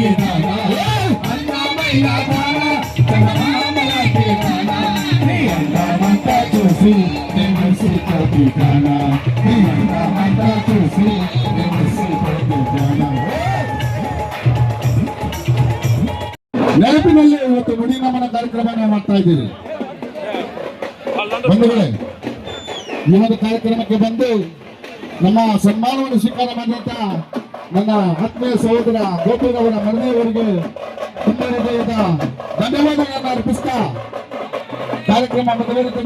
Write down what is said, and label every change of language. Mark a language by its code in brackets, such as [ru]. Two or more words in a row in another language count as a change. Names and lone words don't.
[te] దాన అందమైన దాన చందమామలాంటి దాన నీ అందమంతా చూసి నేను మురిసిపోతున్నానా నీ అందమంతా చూసి నేను మురిసిపోతున్నానా. [kn] ನೆನಪಿನಲ್ಲಿ ಇವತ್ತು ನುಡಿ ನಮನ ಕಾರ್ಯಕ್ರಮವನ್ನು ಮಾಡ್ತಾ ಇದ್ದೀರಿ ಬಂಧುಗಳೇ. ಈ ಒಂದು ಕಾರ್ಯಕ್ರಮಕ್ಕೆ ಬಂದು ನಮ್ಮ ಸನ್ಮಾನವನ್ನು ಸ್ವೀಕಾರ ಮಾಡಿದಂತ ನನ್ನ ಆತ್ಮೀಯ ಸಹೋದರ ಗೋಪಿಗೌಡ ಮರಣಿಯವರಿಗೆ ತುಂಬ ಹೃದಯದ ಧನ್ಯವಾದಗಳನ್ನು ಅರ್ಪಿಸ್ತಾ ಕಾರ್ಯಕ್ರಮ ಮುಂದುವರಿಯುತ್ತದೆ.